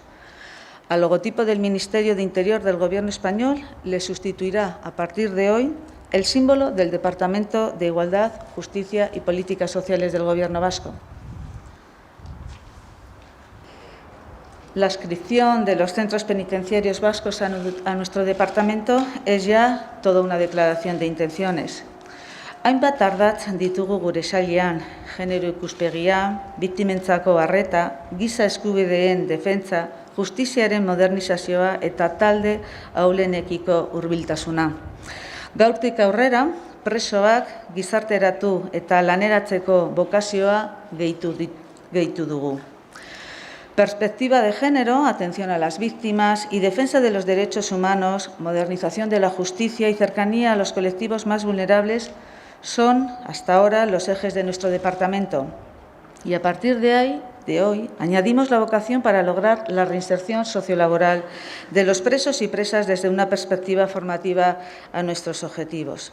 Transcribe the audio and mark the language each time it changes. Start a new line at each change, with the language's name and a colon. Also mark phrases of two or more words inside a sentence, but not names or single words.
Spanish: Al logotipo del Ministerio de Interior del Gobierno español le sustituirá a partir de hoy el símbolo del Departamento de Igualdad, Justicia y Políticas Sociales del Gobierno vasco. La adscripción de los centros penitenciarios vascos a nuestro departamento es ya toda una declaración de intenciones.
Basque: Hainbat ardatz ditugu gure sailean, genero ikuspegia, biktimentzako arreta, giza eskubideen defentsa, justiziaren modernizazioa eta talde ahulenekiko hurbiltasuna. Gaurtik aurrera, presoak gizarteratu eta laneratzeko bokazioa gehitu dugu.
Spanish: Perspectiva de género, atención a las víctimas y defensa de los derechos humanos, modernización de la justicia y cercanía a los colectivos más vulnerables son, hasta ahora, los ejes de nuestro departamento. Y a partir de hoy, añadimos la vocación para lograr la reinserción sociolaboral de los presos y presas desde una perspectiva formativa a nuestros objetivos.